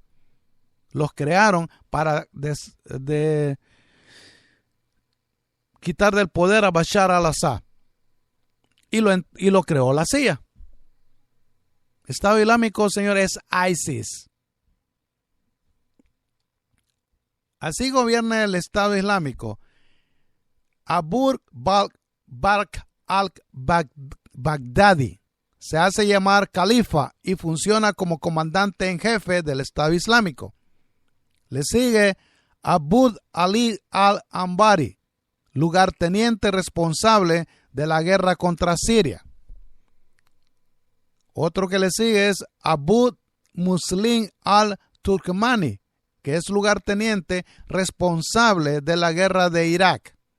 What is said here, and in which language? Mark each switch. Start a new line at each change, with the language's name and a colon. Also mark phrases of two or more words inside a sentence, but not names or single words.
Spanish: Los crearon para quitar del poder a Bashar al-Assad. Y lo creó la CIA. Estado Islámico, señores, es ISIS. Así gobierna el Estado Islámico. Abu Bakr al-Baghdadi se hace llamar califa y funciona como comandante en jefe del Estado Islámico. Le sigue Abu Ali al-Anbari, lugarteniente responsable de la guerra contra Siria. Otro que le sigue es Abu Muslim al-Turkmani, que es lugarteniente responsable de la guerra de Irak.